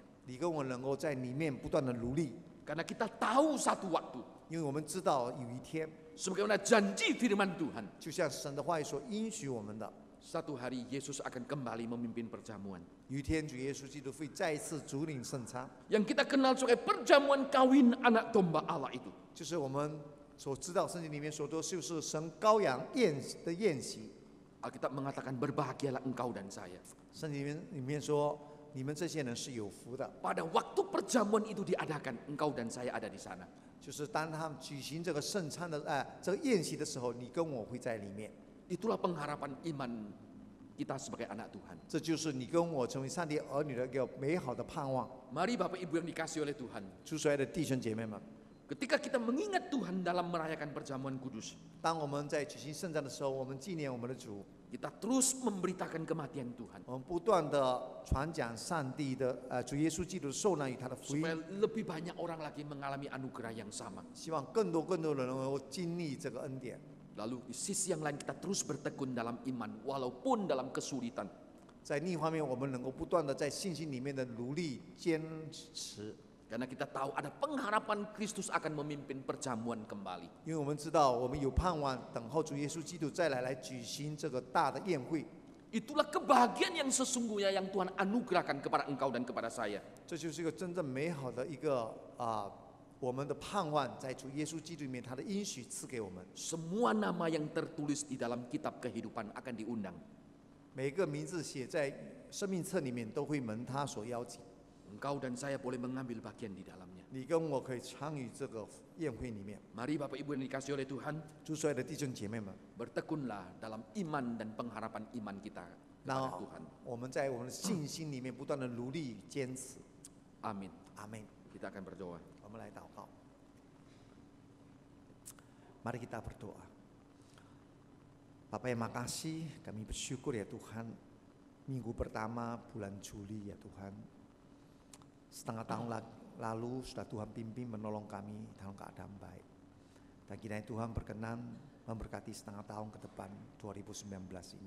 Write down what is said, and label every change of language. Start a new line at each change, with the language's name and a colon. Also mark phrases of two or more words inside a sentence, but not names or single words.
Chinese: 你跟我能够在里面不断的努力，
Indonesian: Karena kita tahu satu waktu,
Chinese: 因为我们知道有一天，
Indonesian: sebagaimana janji firman Tuhan,
Chinese: 就像神的话语所应许我们的，
Indonesian: satu hari Yesus akan kembali memimpin perjamuan.
Chinese: 有一天主耶稣基督会再一次主领圣餐，
Indonesian: Yang kita kenal sebagai perjamuan kawin anak domba Allah itu.
Chinese: 就是我们所知道圣经里面所说，就是神羔羊宴的宴席。
Indonesian: Alkitab mengatakan berbahagialah engkau dan saya.
Chinese: 圣经里面说，你们这些人是有福的，
Indonesian: Pada waktu perjamuan itu diadakan, engkau dan saya ada di sana.
Chinese: 就是当他们举行这个圣餐的这个宴席的时候，你跟我会在里面。
Indonesian: Itulah pengharapan iman kita sebagai anak Tuhan.
Chinese: 这就是你跟我成为上帝儿女的一个美好的盼望。
Indonesian: Mari Bapak Ibu yang dikasihi oleh Tuhan,
Chinese: 主所爱的弟兄姐妹们，
Indonesian: ketika kita mengingat Tuhan dalam merayakan perjamuan kudus,
Chinese: 当我们在举行圣餐的时候，我们纪念我们的主，
Indonesian: kita terus memberitakan kematian Tuhan.
Chinese: 我们不断的传讲上帝的主耶稣基督的受难与他的福
Indonesian: Supaya
Chinese: 音，
Indonesian: lebih banyak orang lagi mengalami anugerah yang sama.
Chinese: 希望更多的人能够经历这个恩典。
Indonesian: Lalu di sisi yang lain kita terus bertekun dalam iman walaupun dalam kesulitan.
Chinese: 在另一方面，我们能够不断的在信心里面的努力坚持，
Indonesian: Karena kita tahu ada pengharapan Kristus akan memimpin perjamuan kembali.
Chinese: 因为我们知道我们有盼望等候主耶稣基督再来举行这个大的宴会。
Indonesian: Itulah kebahagiaan yang sesungguhnya yang Tuhan anugerahkan kepada engkau dan kepada saya.
Chinese: 这就是一个真正美好的一个我们的盼望，在主耶稣基督里面，他的应许赐给我们。
Indonesian: Semua nama yang tertulis di dalam kitab kehidupan akan diundang.
Chinese: 每个名字写在生命册里面，都会蒙他所邀请。
Indonesian: Engkau dan saya boleh mengambil bagian di dalamnya.
Chinese: 你跟我可以参与这个宴会里面。
Indonesian: Mari Bapak Ibu yang dikasihi oleh Tuhan,
Chinese: 主所爱的弟兄姐妹们，
Indonesian: bertekunlah dalam iman dan pengharapan iman kita
Chinese: 那
Indonesian: kepada Tuhan.
Chinese: 我们在我们的信心里面不断的努力坚持。
Indonesian: Amin.
Chinese: 阿门。
Indonesian: Kita akan berdoa.
Chinese: 我们来祷告。
Indonesian: Mari kita berdoa. Bapak yang makasih, kami bersyukur ya Tuhan. Minggu pertama bulan Juli ya Tuhan. Setengah tahun lalu sudah Tuhan pimpin menolong kami dalam keadaan baik. Dan kiranya Tuhan berkenan memberkati setengah tahun ke depan 2019 ini.